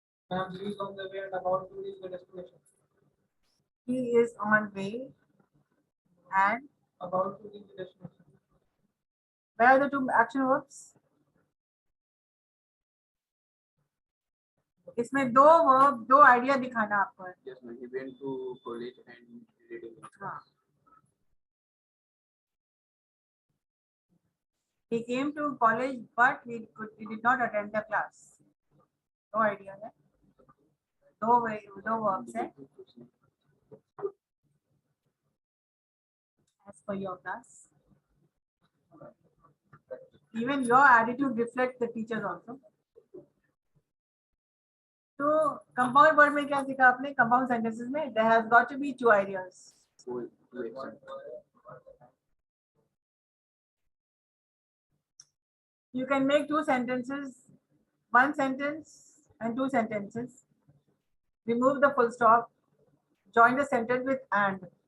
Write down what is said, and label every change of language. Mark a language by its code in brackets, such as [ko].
[en] He is on the way and about to reach the destination. He is on way and About to reach the destination. where are the two action verbs? [hi] इसमें दो verb, दो idea दिखाना आपको है. [en] Yes, ma'am. He went to college and reading. [hi] हाँ. [en] He came to college but he did not attend the class. [hi] दो idea है, दो verbs है. [en] As per your class, even your attitude reflects the teachers also. [hi] तो compound word में क्या सीखा आपने? [en] Compound sentences [hi] में [en] there has got to be two ideas. Two action. You can make two sentences, one sentence and two sentences. Remove the full stop. Join the sentence with and.